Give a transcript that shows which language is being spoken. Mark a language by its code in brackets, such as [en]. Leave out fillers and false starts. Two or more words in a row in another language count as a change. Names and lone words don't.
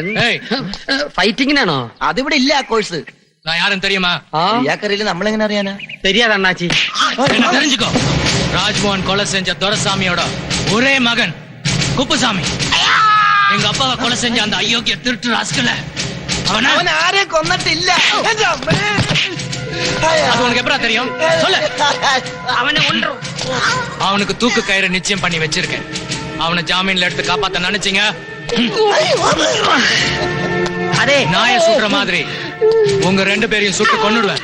[ml] ഫൈറ്റിങ്ങിനാണോ? അതിവിടെ ഇല്ല ആ കോഴ്സ്. [ta] யாரும் தெரியுமா? [ml] ഇയാൾക്കറിയില്ല, നമ്മളെങ്ങനെ അറിയാനാ? [ta] தெரியாது அண்ணாச்சி. என்ன தெரிஞ்சுக்கோ. ராஜ்மோகன் கொலை செஞ்ச துரைசாமியோட ஒரே மகன் குப்புசாமி. எங்க அப்பாவை கொலை செஞ்ச அந்த அயோக்கிய திருட்டு ராஸ்கல [ml] അവൻ ആരെ കൊന്നിട്ടില്ല. [ta] அது உனக்கு எப்படா தெரியும்? சொல்லு. அவனை ஒன்று அவனுக்கு தூக்கு கயிறு நிச்சயம் பண்ணி வச்சிருக்கேன். அவனை ஜாமீன்ல எடுத்து காப்பாத்த நினைச்சீங்க, அதே நாய சுடுற மாதிரி உங்க 2 பேரையும் சுட்டு கொன்னுடுவேன்.